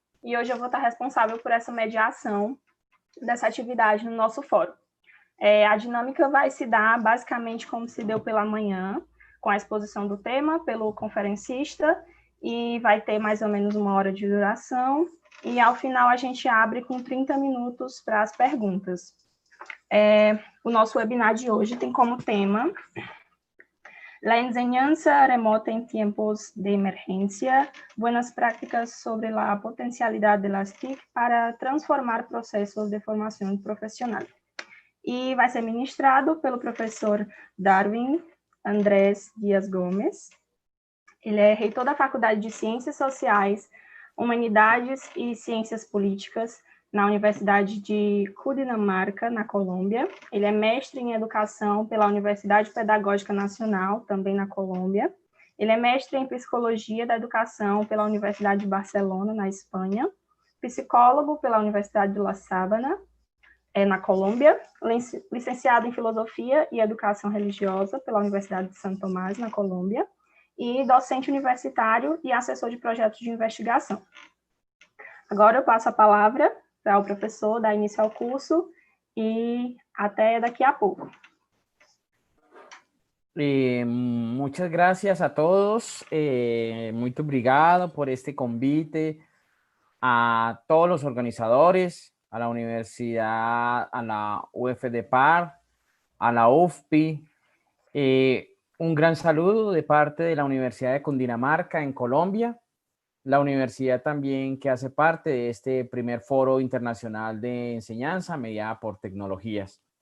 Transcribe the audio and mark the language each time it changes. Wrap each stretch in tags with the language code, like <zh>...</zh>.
<pt>E hoje eu vou estar responsável por essa mediação dessa atividade no nosso fórum. A dinâmica vai se dar basicamente como se deu pela manhã, com a exposição do tema pelo conferencista, e vai ter mais ou menos 1 hora de duração, e ao final a gente abre com 30 minutos para as perguntas. O nosso webinar de hoje tem como tema</pt> <es>La enseñanza remota en tiempos de emergencia, buenas prácticas sobre la potencialidad de las TIC para transformar procesos de formación profesional.</es> <pt>E vai ser ministrado pelo professor Darwin Andrés Dias Gomes. Ele é reitor da Faculdade de Ciências Sociais, Humanidades e Ciências Políticas na Universidade de Cundinamarca, na Colômbia. Ele é mestre em Educação pela Universidade Pedagógica Nacional, também na Colômbia. Ele é mestre em Psicologia da Educação pela Universidade de Barcelona, na Espanha. Psicólogo pela Universidade de La Sabana, na Colômbia, licenciado em Filosofia e Educação Religiosa pela Universidade de Santo Tomás, na Colômbia, e docente universitário e assessor de projetos de investigação. Agora eu passo a palavra para o professor dar início ao curso e até daqui a pouco.</pt> <es>Muchas gracias a todos,</es> <pt>muito obrigado</pt> <es>por este convite, a todos los organizadores, a la universidad, a la UFDPAR, a la UFPI, un gran saludo de parte de la Universidad de Cundinamarca en Colombia, la universidad también que hace parte de este primer foro internacional de enseñanza mediada por tecnologías.</es>